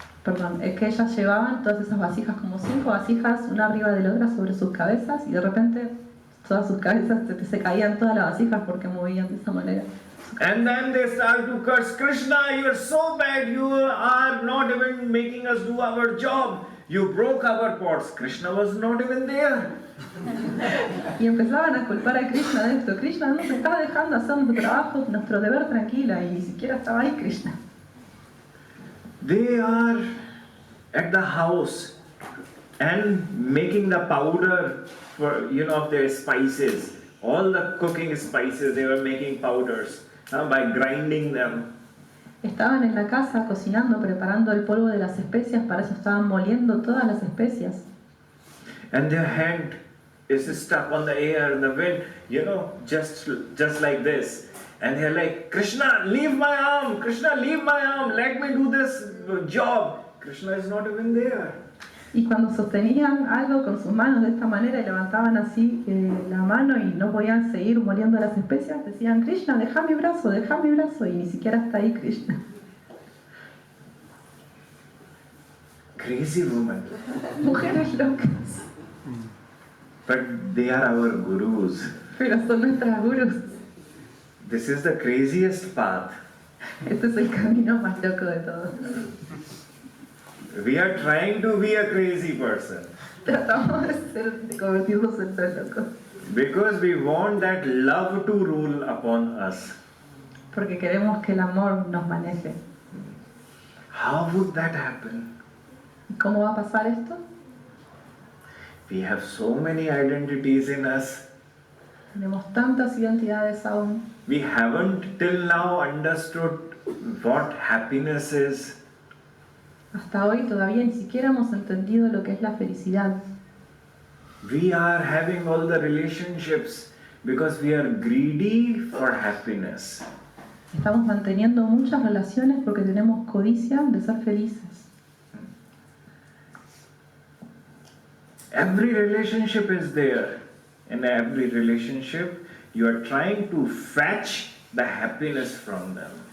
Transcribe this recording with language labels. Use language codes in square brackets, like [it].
[es] Perdón, es que ellas llevaban todas esas vasijas, como 5 vasijas, una arriba de la otra sobre sus cabezas, y de repente todas sus cabezas se caían todas las vasijas porque movían de esa manera. [en] And then they start to curse, Krishna, you are so bad, you are not even making us do our job. you broke our pots. Krishna was not even there. [es] Y empezaban a culpar a Krishna de esto. Krishna no se estaba dejando hacer nuestro trabajo, nuestro deber tranquila, y ni siquiera estaba ahí Krishna. [en] They are at the house and making the powder for, of their spices. All the cooking spices, they were making powders by grinding them. [es] Estaban en la casa cocinando, preparando el polvo de las especias, para eso estaban moliendo todas las especias. [en] And their hand is stuck on the air in the wind, just like this. And they're like, Krishna, leave my arm, Krishna, leave my arm, let me do this job. Krishna is not even there. [es] Y cuando sostenían algo con sus manos de esta manera y levantaban así la mano y no podían seguir moliendo las especias, decían, Krishna, deja mi brazo, y ni siquiera está ahí Krishna. [en] Crazy woman. [es] Mujeres locas. [en] But they are our gurus. [es] Pero son nuestras gurus. [en] This is the craziest path. [es] Este es el camino más loco de todos. [en] We are trying to be a crazy person. [es] Tratamos de convertirnos en tres locos. [en] Because we want that love to rule upon us. [es] Porque queremos que el amor nos maneje. [en] How would that happen? [es] ¿Y cómo va a pasar esto? [en] We have so many identities in us. [es] Tenemos tantas identidades aún. [en] We haven't till now understood what happiness is. [es] Hasta hoy todavía ni siquiera hemos entendido lo que es la felicidad. [en] We are having all the relationships because we are greedy for happiness. [es] Estamos manteniendo muchas relaciones porque tenemos codicia de ser felices. [en] Every relationship is there. In every relationship, you are trying to fetch the happiness from them.